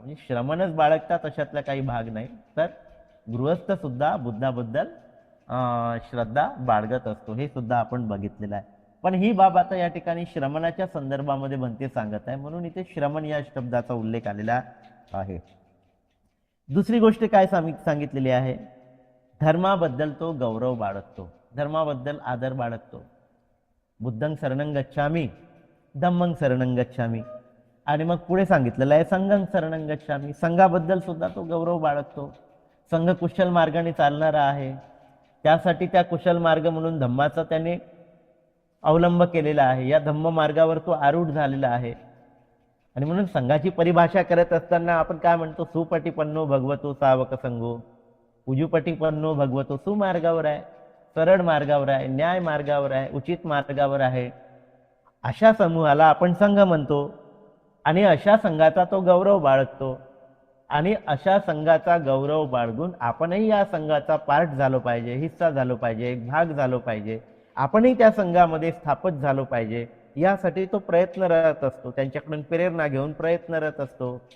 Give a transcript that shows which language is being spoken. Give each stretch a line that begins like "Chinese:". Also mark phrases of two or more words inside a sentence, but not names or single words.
Marathi: म्हणजे श्रमणच बाळगतात अशातला काही भाग नाही, तर गृहस्थ सुद्धा बुद्धाबद्दल श्रद्धा बाळगत असतो, हे सुद्धा आपण बघितलेलं आहे. पण ही बाब आता या ठिकाणी श्रमणाच्या संदर्भामध्ये बनते सांगत आहे, म्हणून इथे श्रमण या शब्दाचा उल्लेख आलेला आहे. दुसरी गोष्ट काय सांगितलेली आहे, धर्माबद्दल तो गौरव बाळगतो, धर्माबद्दल आदर बाळगतो.
Pali: बुद्धं शरणं गच्छामि, धम्मं शरणं गच्छामि,
Marathi: आणि मग पुढे सांगितलेलं आहे
Pali: संघं शरणं गच्छामि,
Marathi: संघाबद्दल सुद्धा तो गौरव बाळगतो. संघ कुशल मार्गाने चालणारा आहे, त्यासाठी त्या कुशल मार्ग म्हणून धम्माचा त्याने अवलंब केलेला आहे, या धम्म मार्गावर तो आरूढ झालेला आहे. आणि म्हणून संघाची परिभाषा करत असताना आपण काय म्हणतो,
Pali: सुपटिपन्नो भगवतो सावक संघो, उजुपटिपन्नो भगवतो,
Marathi: सुमार्गावर आहे, सरळ मार्गावर आहे, न्याय मार्गावर आहे, उचित मार्गावर आहे, अशा समूहाला आपण संघ म्हणतो. आणि अशा संघाचा तो गौरव बाळगतो. आणि अशा संघाचा गौरव बाळगून आपणही या संघाचा पार्ट झालो पाहिजे, हिस्सा झालो पाहिजे, एक भाग झालो पाहिजे, आपणही त्या संघामध्ये स्थापित झालो पाहिजे, यासाठी तो प्रयत्नरत असतो, त्यांच्याकडून प्रेरणा घेऊन प्रयत्नरत असतो.